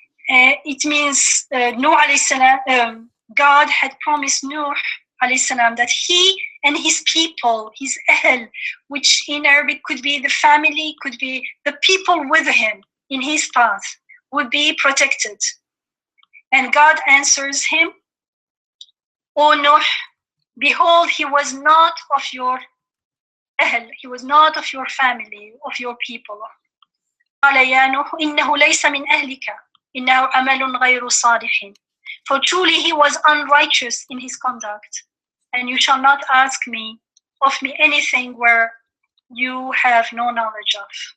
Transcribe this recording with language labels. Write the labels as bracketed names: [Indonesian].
[English] It means Nuh alayhi salam, God had promised Nuh alayhi salam that he and his people, his ahl, which in Arabic could be the family, could be the people with him in his path, would be protected. And God answers him, O Nuh, behold, he was not of your ahl, he was not of your family, of your people. [Arabic] قال يا نوح إنه ليس من أهلك إنه عمل غير صالح. [English] For truly he was unrighteous in his conduct, and you shall not ask me of me anything where you have no knowledge of.